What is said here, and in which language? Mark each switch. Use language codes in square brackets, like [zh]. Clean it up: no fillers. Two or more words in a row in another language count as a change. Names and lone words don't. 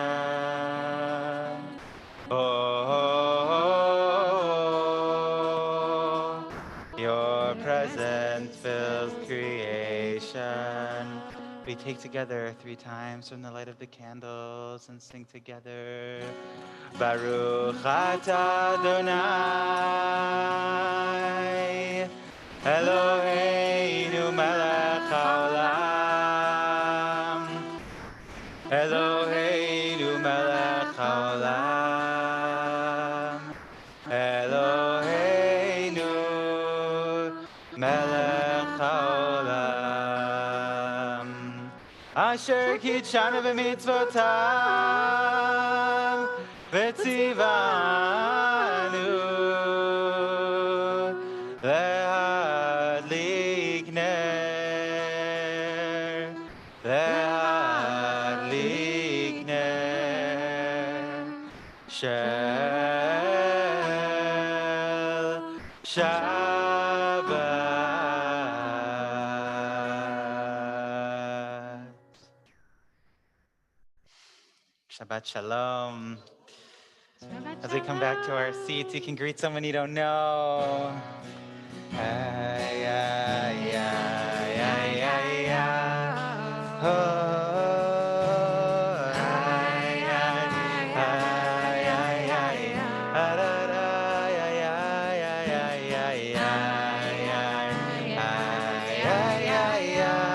[en] Oh, your presence fills creation. We take together 3 times from the light of the candles and sing together. [he] ברוך אתה אדוני, אלוהינו מלך העולם. אלוהינו מלך העולם. אלוהינו מלך העולם. אשר קדשנו במצוותיו וצוונו להדליק נר. להדליק נר של שבת. שבת שלום. Shabbat [en] As we come back to our seats, you can greet someone you don't know. Ay, ay, ay, ay, ay, ay. Oh, ay, ay, ay, ay, ay, ay. Da, da, da, ay, ay, ay, ay, ay, ay, ay, ay, ay, ay, ay.